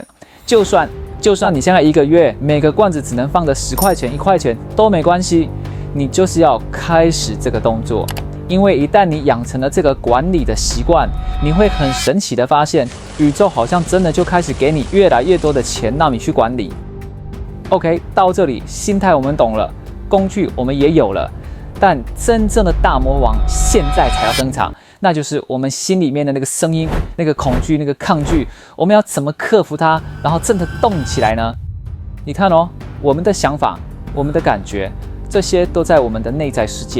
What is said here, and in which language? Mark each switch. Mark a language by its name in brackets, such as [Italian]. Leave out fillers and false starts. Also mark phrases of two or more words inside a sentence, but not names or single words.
[Chinese] 就算你現在一個月每個罐子只能放的10塊錢、1塊錢都沒關係，你就是要開始這個動作。因為一旦你養成了這個管理的習慣，你會很神奇的發現，宇宙好像真的就開始給你越來越多的錢讓你去管理。OK，到這裡心態我們懂了，工具我們也有了，但真正的大魔王現在才要登場，那就是我們心裡面的那個聲音、那個恐懼、那個抗拒，我們要怎麼克服它，然後真的動起來呢？你看哦，我們的想法、我們的感覺，這些都在我們的內在世界。